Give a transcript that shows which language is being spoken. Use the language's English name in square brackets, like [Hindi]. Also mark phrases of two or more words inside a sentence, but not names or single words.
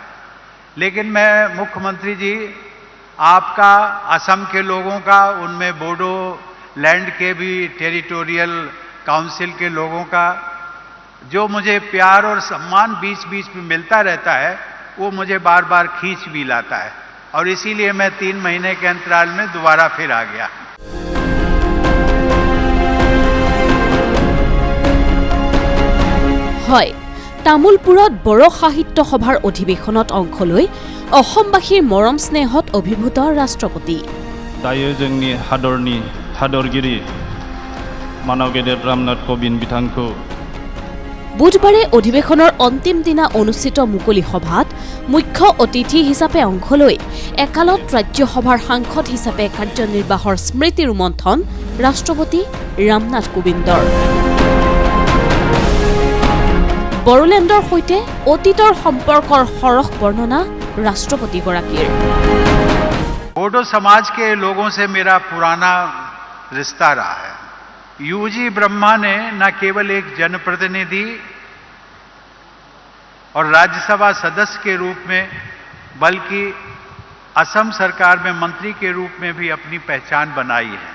[Hindi] लेकिन मैं मुख्यमंत्री जी, आपका, असम के लोगों का, उनमें बोडो लैंड के भी टेरिटोरियल काउंसिल के लोगों का जो मुझे प्यार और सम्मान बीच बीच में मिलता रहता है, वो मुझे बार बार खींच भी लाता है और इसीलिए मैं 3 महीने के अंतराल में दोबारा फिर आ गया। [Assamese] হয়, তামুলপুৰত বড়ো সাহিত্য সভাৰ অধিৱেশনত অংশ লৈ অসমবাসীৰ মৰম স্নেহত অভিভূত ৰাষ্ট্ৰপতি। [Bodo] दायो जोंनि हादरनि हादरगिरि मानव गेदेर रामनाथ कोविंद बिथांखौ [Assamese] বুধবাৰে অধিৱেশনৰ অন্তিম দিনা অনুষ্ঠিত মুকলি সভাত মুখ্য অতিথি হিচাপে অংশ লৈ একালত ৰাজ্যসভাৰ সাংসদ হিচাপে কাৰ্যনিৰ্বাহৰ স্মৃতি ৰোমন্থন ৰাষ্ট্ৰপতি ৰামনাথ কোবিন্দৰ। বড়োলেণ্ডৰ সৈতে অতীতৰ সম্পৰ্কৰ সৰহ বৰ্ণনা ৰাষ্ট্ৰপতিগৰাকীৰ। [Hindi] बोडो समाज के लोगों से मेरा पुराना रिश्ता रहा है। यूजी ब्रह्मा ने न केवल एक जनप्रतिनिधि और राज्यसभा सदस्य के रूप में बल्कि असम सरकार में मंत्री के रूप में भी अपनी पहचान बनाई है।